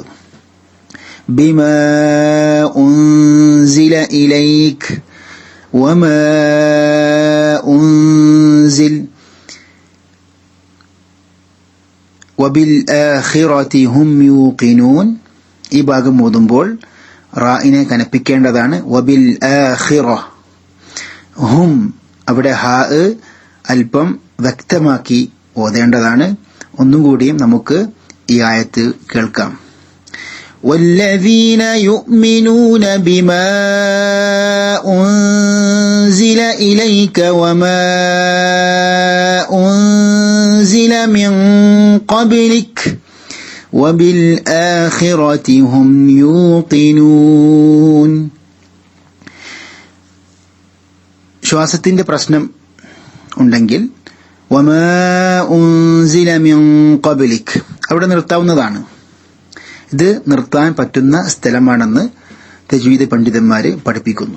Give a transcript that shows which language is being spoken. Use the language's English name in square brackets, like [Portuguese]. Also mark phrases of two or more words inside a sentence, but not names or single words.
[Arabic] بما أنزل إليك وما أنزل وبالآخرة هم يوقنون. [Malayalam] ഈ ഭാഗം ഓതുമ്പോൾ റാഇനെ കനപ്പിക്കേണ്ടതാണ്. [Arabic] وبالآخرة, [Malayalam] ഹും അവിടെ ഹാ അല്പം വ്യക്തമാക്കി ഓതേണ്ടതാണ്. ഒന്നും കൂടിയും നമുക്ക് ഈ ആയത്ത് കേൾക്കാം. [Arabic] والذين يؤمنون بما أنزل إليك وما أنزل من قبلك وبالآخرة هم يوقنون. [Malayalam] ശ്വാസത്തിന്റെ പ്രശ്നം ഉണ്ടെങ്കിൽ [Arabic] وما أنزل من قبلك [Malayalam] അവിടെ നിർത്താവുന്നതാണ്. ഇത് നിർത്താൻ പറ്റുന്ന സ്ഥലമാണെന്ന് തജ്വീദ് പണ്ഡിതന്മാര് പഠിപ്പിക്കുന്നു.